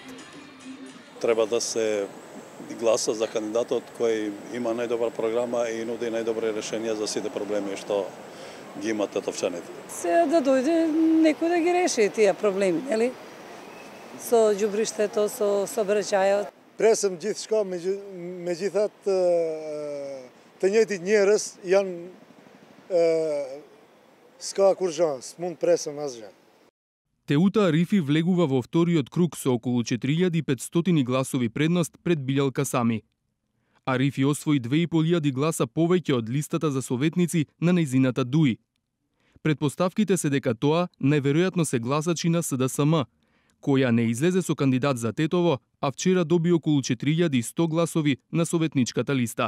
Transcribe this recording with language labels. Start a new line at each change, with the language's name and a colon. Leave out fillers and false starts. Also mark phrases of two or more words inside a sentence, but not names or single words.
Macedonian: Треба да се гласа за кандидатот кој има најдобра програма и нуди најдобри решенија за сите проблеми што ги имат тетовчаните. Се да дојде некој да ги реши тие проблеми, нели? Со ѓубриштето, со сообраќајот.
Albanian: Presëm gjithçka, megjithatë të njëjtit njerëz janë s'ka kur gjë, s'mund presëm asgjë.
Macedonian: Теута Арифи влегува во вториот круг со околу 4500 гласови предност пред Билал Касами. Арифи освои 2500 гласа повеќе од листата за советници на нејзината Дуи. Предпоставките се дека тоа најверојатно се гласачи на СДСМ, која не излезе со кандидат за Тетово, а вчера доби околу 4100 гласови на советничката листа.